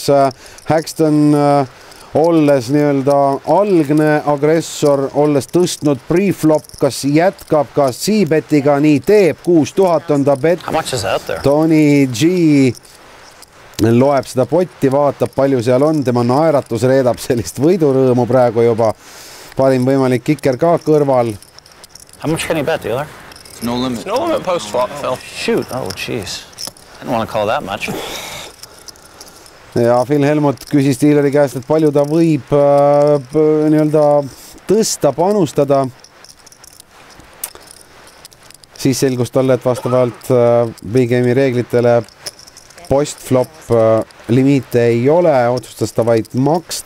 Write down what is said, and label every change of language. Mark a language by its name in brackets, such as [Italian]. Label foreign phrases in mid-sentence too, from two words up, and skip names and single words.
[Estonian] Haxton olles nii-öelda algne agressor, olles tõstnud pre-flop, kas jätkab, kas C-betiga, nii teeb, 6000 on ta bet. Tony G loeb seda potti, vaatab palju seal on, tema naeratus reedab sellist võidurõõmu praegu juba. Parim võimalik kicker ka kõrval. [English] How much can you bet, dealer? It's no limit. It's no limit post-flop, Phil. Shoot. Oh, jeez. I didn't want to call that much. [Estonian] Ja Phil Helmut küsis dealeri käest, et palju ta võib nii-öelda tõsta, panustada. Siis selgus talle, et vastavalt Big Game'i reeglitele post-flop limiite ei ole, otsustas ta vaid maksta.